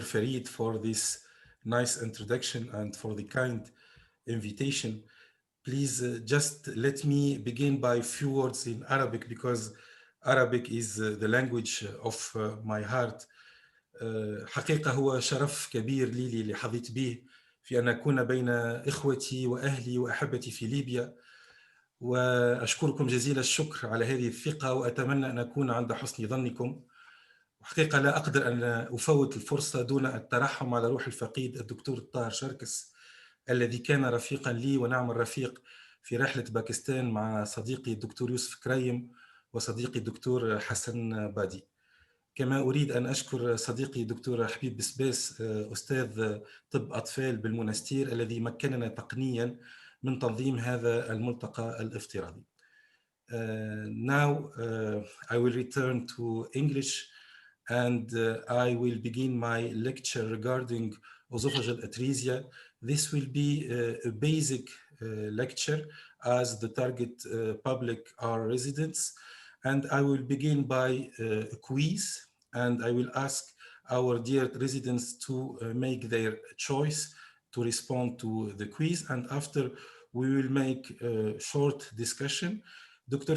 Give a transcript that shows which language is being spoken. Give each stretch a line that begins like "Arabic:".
English: Farid, for this nice introduction and for the kind invitation. Please just let me begin by a few words in Arabic, because Arabic is the language of my heart.
Arabic: حقيقة هو شرف كبير لي اللي حظيت به في أن أكون بين إخوتي وأهلي وأحبتي في ليبيا، وأشكركم جزيل الشكر على هذه الثقة، وأتمنى أن أكون عند حسن ظنكم. وحقيقة لا أقدر أن أفوت الفرصة دون الترحم على روح الفقيد الدكتور طاهر شركس، الذي كان رفيقا لي ونعم الرفيق في رحلة باكستان مع صديقي الدكتور يوسف كرايم وصديقي الدكتور حسن بادي. كما أريد أن أشكر صديقي دكتور حبيب بسباس أستاذ طب أطفال بالمنستير، الذي مكننا تقنيا من تنظيم هذا الملتقى الافتراضي.
English: Now I will return to English and I will begin my lecture regarding esophageal atresia. This will be a basic lecture, as the target public are residents, and I will begin by a quiz, and I will ask our dear residents to make their choice to respond to the quiz, and after we will make a short discussion. Dr.